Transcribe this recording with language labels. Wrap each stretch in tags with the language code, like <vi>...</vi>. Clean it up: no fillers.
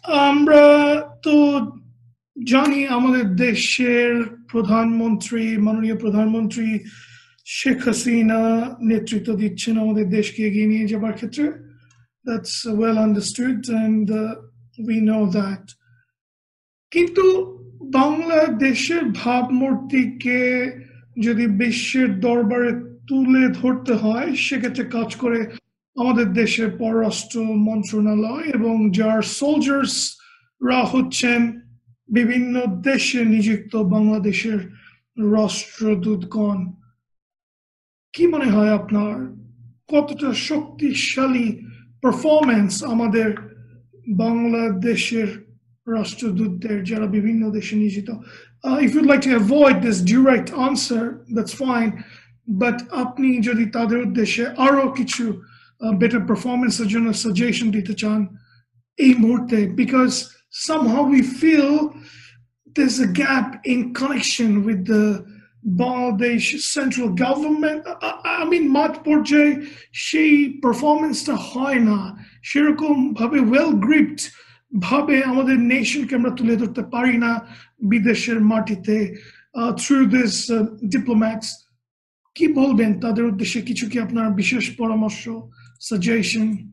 <bn>আমরা তো জানি আমাদের দেশের প্রধানমন্ত্রী, মাননীয় প্রধানমন্ত্রী শেখ হাসিনা নেতৃত্ব দিচ্ছেন আমাদের দেশকে এগিয়ে নিয়ে যাবার ক্ষেত্রে।</bn> <en>That's well understood and we know that.</en> <bn>কিন্তু বাংলাদেশের ভাবমূর্তিকে যদি বিশ্বের দরবারে তুলে ধরতে হয়, সেক্ষেত্রে কাজ করে আমাদের দেশের পররাষ্ট্র মন্ত্রণালয়, এবং যার সোলজার্সরা হচ্ছেন বিভিন্ন দেশে নিযুক্ত বাংলাদেশের রাষ্ট্রদূতগণ। কি মনে হয় আপনার, কতটা শক্তিশালী পারফরমেন্স আমাদের বাংলাদেশের রাষ্ট্রদূতদের, যারা বিভিন্ন দেশে নিয়োজিত?</bn> <en>If you'd like to avoid this direct answer, that's fine, but</en> <bn>আপনি যদি তাদের উদ্দেশ্যে আরো কিছু better performanceর জন্য সাজেশন দিতে চান এই মুহূর্তে,</bn> <en>because somehow we feel there's a gap in connection with the Bangladesh central government. I mean,</en> <bn>মাঠ পর্যায়ে সেই পারফরমেন্সটা হয় না, সেরকম ভাবে ওয়েল গ্রিপড ভাবে আমাদের নেশনকে আমরা তুলে ধরতে পারি না বিদেশের মাটিতে</bn> <en>through this diplomats.</en> <bn>কি বলবেন তাদের উদ্দেশ্যে? কিছু কি আপনার বিশেষ পরামর্শ, সাজেশন?</bn>